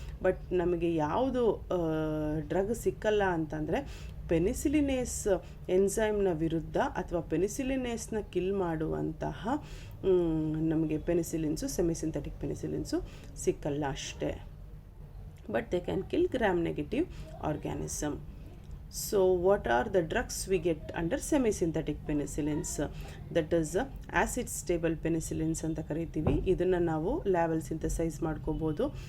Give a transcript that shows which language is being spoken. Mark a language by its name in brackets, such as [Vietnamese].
[Kannada] But ನಮಗೆ ಯಾವುದು drug ಸಿಕ್ಕಲ್ಲ ಅಂತಂದರೆ ಪೆನಿಸಿಲಿನೇಸ್ ಎನ್ಸೈಮ್ನ ವಿರುದ್ಧ ಅಥವಾ ಪೆನಿಸಿಲಿನೇಸ್ನ ಕಿಲ್ ಮಾಡುವಂತಹ ನಮಗೆ ಪೆನಿಸಿಲಿನ್ಸು, ಸೆಮಿಸಿಂಥೆಟಿಕ್ ಪೆನಿಸಿಲಿನ್ಸು ಸಿಕ್ಕಲ್ಲ ಅಷ್ಟೇ. [English] But they can kill gram negative organism. So what are the drugs we get under semi-synthetic penicillins? That is acid stable penicillins [Kannada] ಅಂತ ಕರಿತೀವಿ. ಇದನ್ನು ನಾವು ಲ್ಯಾಬಲ್ಲಿ ಸಿಂಥಸೈಸ್ ಮಾಡ್ಕೋಬೋದು.